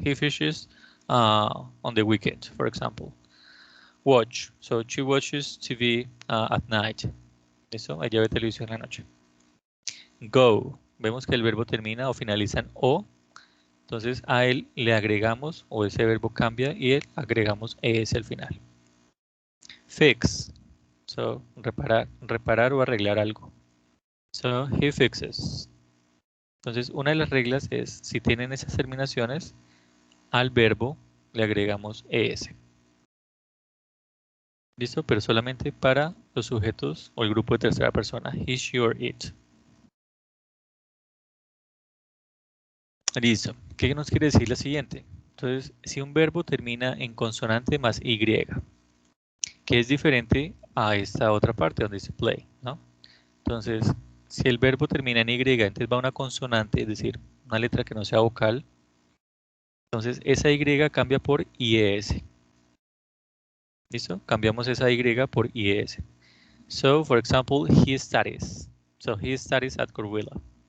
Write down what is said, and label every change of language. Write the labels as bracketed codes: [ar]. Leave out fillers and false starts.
[en] He fishes on the weekend, for example. Watch. So, she watches TV at night. [es] ¿Listo? Ella ve televisión en la noche. Go. Vemos que el verbo termina o finaliza en O. Entonces a él le agregamos o ese verbo cambia y él agregamos ES al final. Fix. So, reparar o arreglar algo. [en] So, he fixes. [es] Entonces una de las reglas es si tienen esas terminaciones, al verbo le agregamos ES. ¿Listo? Pero solamente para los sujetos o el grupo de tercera persona. [en] He, she or it. [es] Listo. ¿Qué nos quiere decir la siguiente? Entonces, si un verbo termina en consonante más Y, que es diferente a esta otra parte donde dice play, ¿no? Entonces, si el verbo termina en Y, entonces va una consonante, es decir, una letra que no sea vocal. Entonces, esa Y cambia por IES. ¿Listo? Cambiamos esa Y por IES. [en] So, for example, he studies. So, he studies at Corvilla.